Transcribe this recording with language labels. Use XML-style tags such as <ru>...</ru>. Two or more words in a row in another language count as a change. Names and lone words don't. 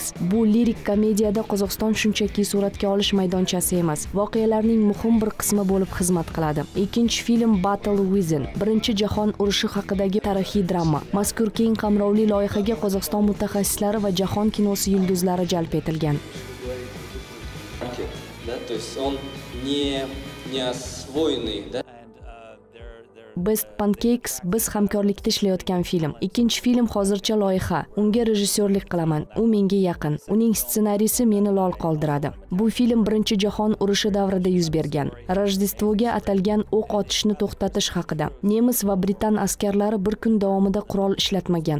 <uz>Bu lirik komediyada Qozog'iston shunchaki suratga olish maydonchasi emas, voqealarning muhim bir qismi bo'lib xizmat qiladi. Ikkinchi film Battle Within, Birinchi jahon urushi haqidagi tarixiy drama. Mazkur keng qamrovli loyihaga Qozog'iston mutaxassislari va jahon kinosi yulduzlari jalb etilgan.</uz> <ru>Да, то есть он не освоенный, да?</ru> <uz>Best Pancakes biz hamkorlikda ishlayotgan film. Ikkinchi film hozircha loyiha. Unga rejissyorlik qilaman. U menga yaqin. Uning ssenariysi meni lol qoldiradi. Bu film Birinchi jahon urushi davrida yuz bergan. Rojdestvoga atalgan o'q otishni to'xtatish haqida. Nemis va Britan askarlari bir kun davomida qurol ishlatmagan.</uz>